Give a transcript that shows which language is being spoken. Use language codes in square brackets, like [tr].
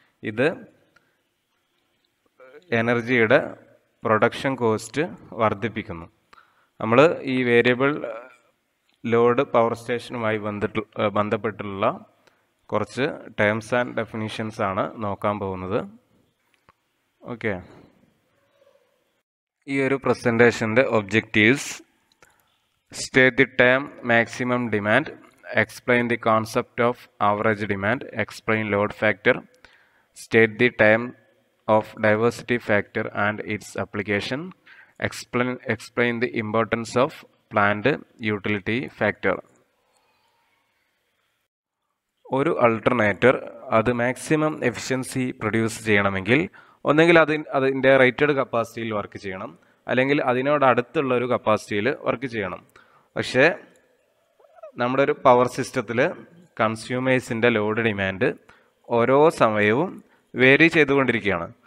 [ml] ഇത് എനർജിയുടെ production cost വർദ്ധിപ്പിക്കുന്നു. നമ്മൾ ഈ വേരിയബിൾ ലോഡ് പവർ സ്റ്റേഷനുമായി ബന്ധപ്പെട്ടുള്ള കുറച്ച് ടേംസ് ആൻഡ് ഡെഫിനിഷൻസ് ആണ് നോക്കാൻ പോകുന്നത്. [en] okay, [ml] ഈ ഒരു പ്രസൻറ്റേഷൻ്റെ objectives: [en] state the term maximum demand, explain the concept of average demand, explain load factor, state the term of diversity factor and its application, explain the importance of plant utility factor. [ml] ഒരു alternator അത് maximum efficiency produce ചെയ്യണമെങ്കിൽ ഒന്നെങ്കിൽ അതിൻ്റെ rated കപ്പാസിറ്റിയിൽ work ചെയ്യണം, അല്ലെങ്കിൽ അതിനോടടുത്തുള്ള ഒരു കപ്പാസിറ്റിയിൽ work ചെയ്യണം. പക്ഷേ നമ്മുടെ ഒരു പവർ സിസ്റ്റത്തിൽ കൺസ്യൂമേഴ്സിൻ്റെ ലോഡ് ഡിമാൻഡ് ഓരോ സമയവും വേരി ചെയ്തുകൊണ്ടിരിക്കുകയാണ്.